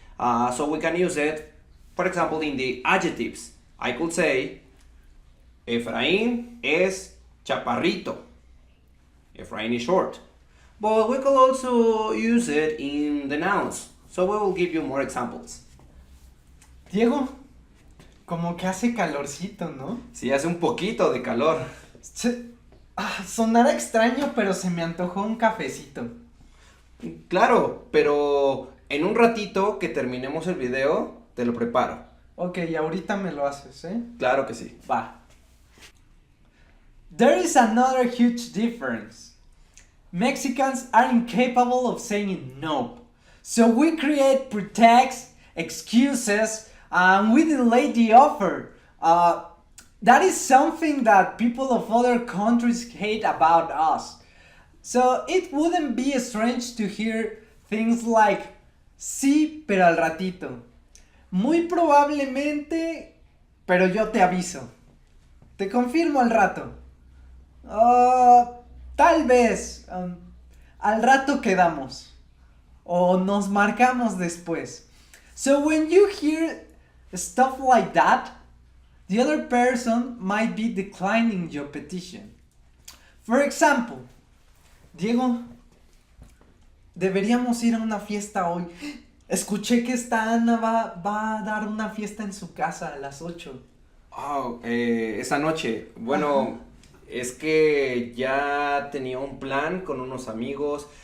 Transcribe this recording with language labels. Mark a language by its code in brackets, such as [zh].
[en] So we can use it, for example, in the adjectives. I could say, [es] Efraín es chaparrito. [en] Efraín is short. But we could also use it in the nouns. So we will give you more examples. [es] Diego, como que hace calorcito, ¿no? Sí, hace un poquito de calor. Sonará extraño, pero se me antojó un cafecito. Claro, pero en un ratito que terminemos el video, te lo preparo. Ok, ahorita me lo haces, ¿eh? Claro que sí. Va. [en] There is another huge difference. Mexicans are incapable of saying no. So we create pretexts, excuses, and we delay the offer. That is something that people of other countries hate about us. So it wouldn't be strange to hear things like [es] sí, pero al ratito. Muy probablemente, pero yo te aviso. Te confirmo al rato. Tal vez. Al rato quedamos. O nos marcamos después. [en] So when you hear stuff like that, the other person might be declining your petition. For example, [es] Diego, deberíamos ir a una fiesta hoy. Escuché que esta Ana va a dar una fiesta en su casa a las 8. Oh, esa noche. Bueno, es que ya tenía un plan con unos amigos.